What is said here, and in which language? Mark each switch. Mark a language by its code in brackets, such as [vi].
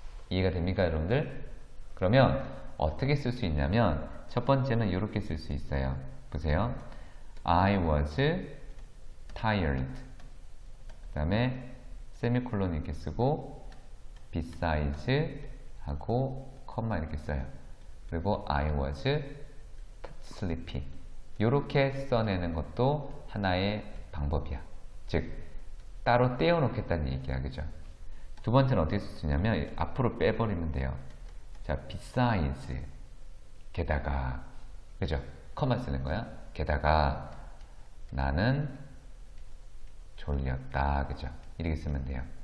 [ko] 이해가 됩니까, 여러분들? 그러면 어떻게 쓸 수 있냐면 첫 번째는 이렇게 쓸 수 있어요. 보세요. [en] I was tired. [ko] 그 다음에 세미콜론 이렇게 쓰고 besides 하고 컴마 이렇게 써요. 그리고 [en] I was sleepy. [ko] 이렇게 써내는 것도 하나의 방법이야. 즉 따로 떼어 놓겠다는 얘기야. 그죠? 두 번째는 어떻게 쓸 수 있냐면 앞으로 빼버리면 돼요. 자, besides 게다가, 그죠? 컴마 쓰는 거야. 게다가 나는 졸렸다. 그죠? 이렇게 쓰면 돼요.